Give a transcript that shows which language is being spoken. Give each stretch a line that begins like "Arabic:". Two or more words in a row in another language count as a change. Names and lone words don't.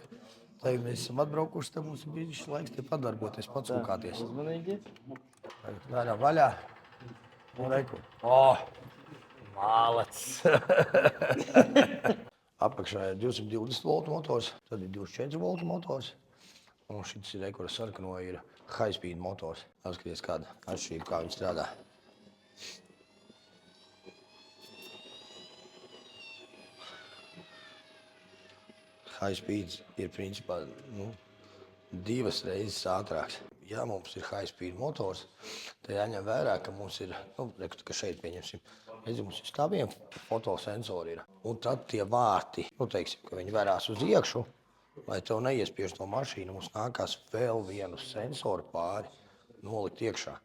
Latvian: Tagad mēs esam atbraukuši, tad mums ir bijis laiks te padarboties, pacūkāties. Uzmanīgi. Tādā vaļā. Un reku. Mālets. Apakšā ir 220 voltu motors, tad ir 24 voltu motors. Un šis ir rekura sarkano ir high-speed motors. Apskaties kāda atšķirība, kā viņi strādā. High-speed ir principā 2 reizes ātrāks. Ja mums ir high-speed motors, tad jāņem vērā, ka mums ir, ka šeit pieņemsim Redzi, mums ir stāviem fotosensori ir. Un tad tie vārti, teiksim, ka viņi verās uz iekšu, lai tev neiespiež to mašīnu, mums nākās vēl vienu sensoru pāri nolikt iekšā.